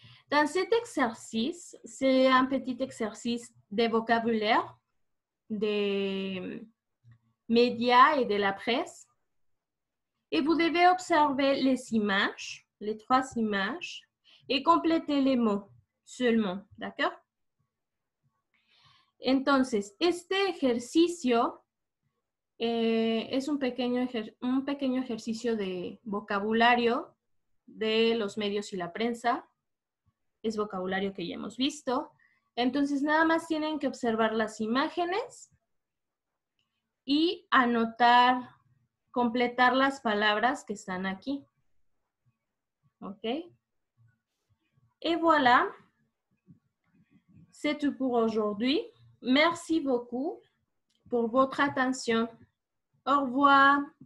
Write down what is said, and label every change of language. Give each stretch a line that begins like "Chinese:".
French: Dans cet exercice, c'est un petit exercice de vocabulaire, des médias et de la presse. Et vous devez observer les images, les 3 images, et compléter les mots seulement. ¿D'accord?
Spanish: Entonces, este ejercicio es un pequeño ejercicio de vocabulario de los medios y la prensa. Es vocabulario que ya hemos visto. Entonces, nada más tienen que observar las imágenes y anotar, completar las palabras que están aquí. ¿Ok?
French: Et voilà, c'est tout pour aujourd'hui. Merci beaucoup pour votre attention. Au revoir.